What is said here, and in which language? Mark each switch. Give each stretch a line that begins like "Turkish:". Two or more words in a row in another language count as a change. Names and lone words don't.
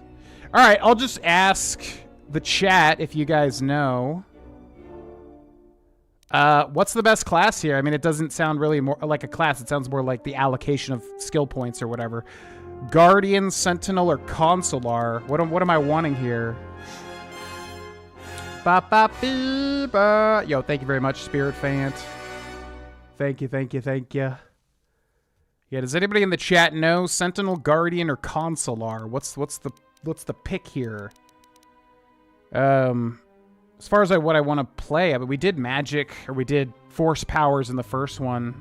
English: All right, I'll just ask the chat if you guys know. What's the best class here? I mean, it doesn't sound really more like a class. It sounds more like the allocation of skill points or whatever. Guardian, Sentinel, or Consular. What am I wanting here? Ba, ba, bee, ba. Yo, thank you very much, Spirit Fant. Thank you. Yeah, does anybody in the chat know Sentinel, Guardian, or Consular? What's the pick here? As far as what I want to play, I mean, we did magic, or we did force powers in the first one.